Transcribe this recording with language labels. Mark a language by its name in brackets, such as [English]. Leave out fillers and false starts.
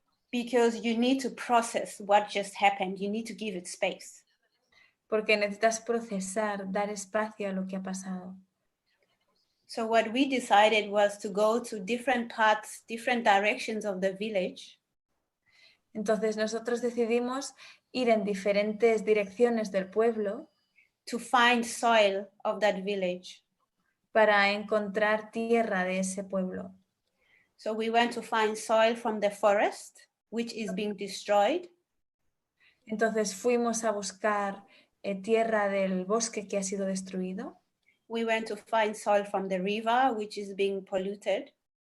[English] Because you need to process what just happened. You need to give it space. [Spanish] Porque necesitas procesar, dar espacio a lo que ha pasado. [English] So what we decided was to go to different parts, different directions of the village. [Spanish] Entonces nosotros decidimos ir en diferentes direcciones del pueblo. [English] To find soil of that village. [Spanish] Para encontrar tierra de ese pueblo. [English] So we went to find soil from the forest, which is being destroyed. [Spanish] Entonces fuimos a buscar tierra del bosque que ha sido destruido. [English] We went to find soil from the river, which is being polluted.